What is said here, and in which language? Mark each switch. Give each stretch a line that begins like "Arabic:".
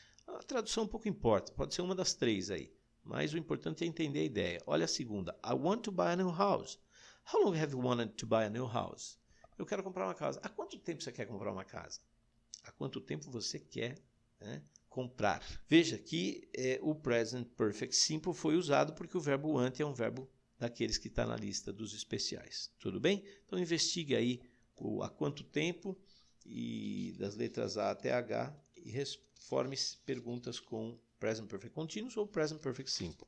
Portuguese: A tradução pouco importa. Pode ser uma das 3 aí. Mas o importante é entender a ideia. Olha a segunda.
English: I want to buy a new house. How long have you wanted to buy a new house?
Portuguese: Eu quero comprar uma casa. Há quanto tempo você quer comprar uma casa? Há quanto tempo você quer comprar? Veja que o present perfect simple foi usado porque o verbo want é um verbo daqueles que está na lista dos especiais. Tudo bem? Então investigue aí há quanto tempo e das letras A até H e forme perguntas com present perfect continuous ou present perfect simple.